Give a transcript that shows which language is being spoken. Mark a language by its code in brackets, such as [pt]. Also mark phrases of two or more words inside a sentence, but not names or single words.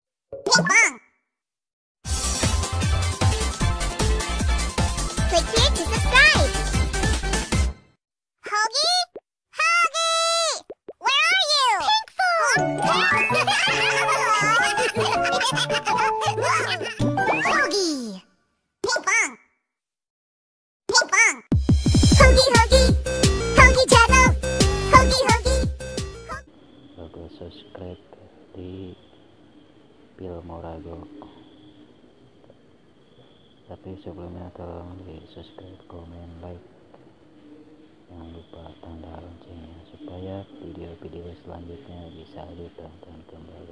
[id] Bang. [en] Click here to subscribe. Hoagie? Hoagie! Where are you? Hoagie! Ping pong! Ping pong! Hoagie, Hoagie! Hoagie channel! Hoagie, Hoagie! [id] Logo subscribe di filmorago. Tapi sebelumnya tolong di subscribe, komen, like, jangan lupa tanda loncengnya supaya video-video selanjutnya bisa ditonton kembali.